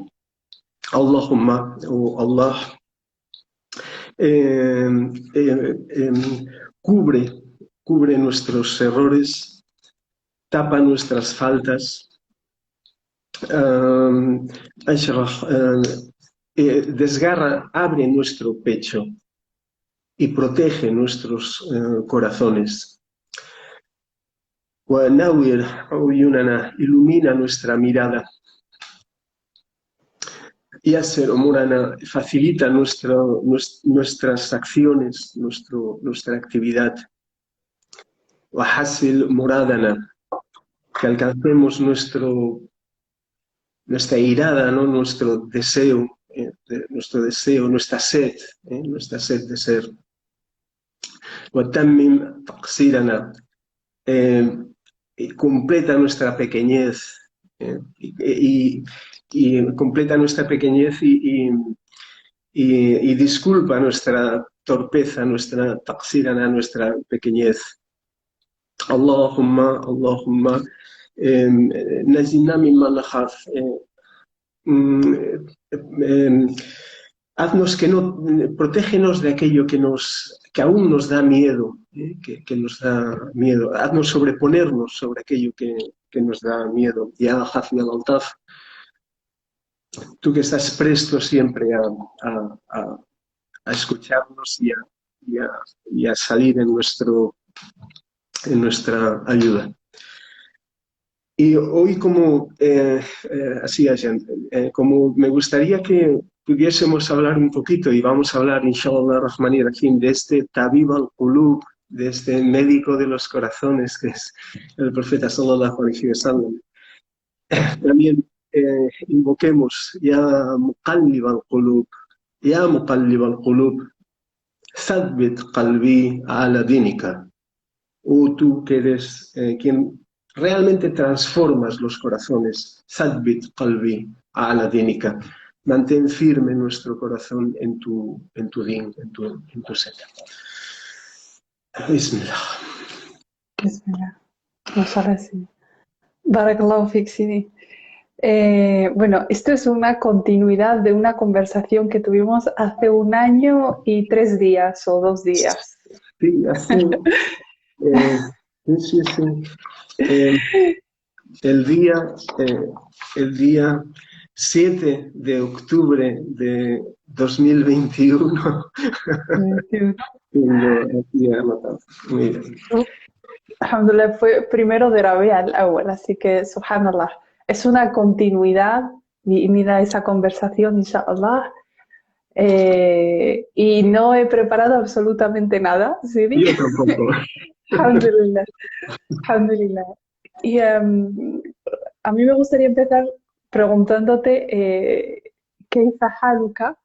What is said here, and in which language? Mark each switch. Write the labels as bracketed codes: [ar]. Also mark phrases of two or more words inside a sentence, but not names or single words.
[es] Allahumma, o Allah, cubre nuestros errores, tapa nuestras faltas, desgarra, abre nuestro pecho y protege nuestros corazones. [ar] وَنَوِّرْ عُيُونَنَا, [es] ilumina nuestra mirada. [ar] يَسِّرْ أُمُورَنَا, [es] facilita nuestras acciones, nuestra actividad. [ar] وَحَصِّلْ مُرَادَنَا, [es] que alcancemos nuestra irada, ¿no? Nuestro deseo, nuestra sed de ser. [ar] وَتَمِّمْ تَقْصِيرَنَا, [es] completa nuestra pequeñez, y completa nuestra pequeñez y disculpa nuestra torpeza, nuestra taqsirana, nuestra pequeñez. [ar] اللهم نجنا مما نخاف, [es] haznos protégenos de aquello que aún nos da miedo, que nos da miedo. Haznos sobreponernos sobre aquello que nos da miedo. [ar] يا خفي الألطاف, [es] tú que estás presto siempre a escucharnos y a salir en nuestra ayuda. Y hoy, como como me gustaría que pudiésemos hablar un poquito, y vamos a hablar, [ar] إن شاء الله الرحمن الرحيم, [es] de este [ar] طبيب القلوب, [es] de este médico de los corazones, que es el profeta [ar] صلى الله عليه وسلم. [es] También invoquemos [ar] يا مقلب القلوب ثبت قلبي على دينك. [es] O tú que eres quien realmente transformas los corazones, [ar] ثبت قلبي على دينك. [es] Mantén firme nuestro corazón en tu din, en tu senda. Bismillah. Bismillah. Ojalá sí. [ar] بارك الله فيك، سيدي. [es] Bueno, esto es una continuidad de una conversación que tuvimos hace 1 año y 3 días o 2 días. Sí, así. Sí. El día 7 de octubre de 2021. Muy bien. Alhamdulillah, fue primero de Rabi' al-Awwal, así que, subhanallah, es una continuidad, y mira esa conversación, inshallah, y no he preparado absolutamente nada, ¿sí? Yo tampoco. [ar] الحمد لله، الحمد لله. [es] Y a mí me gustaría empezar preguntándote, [ar] ¿كيف حالك?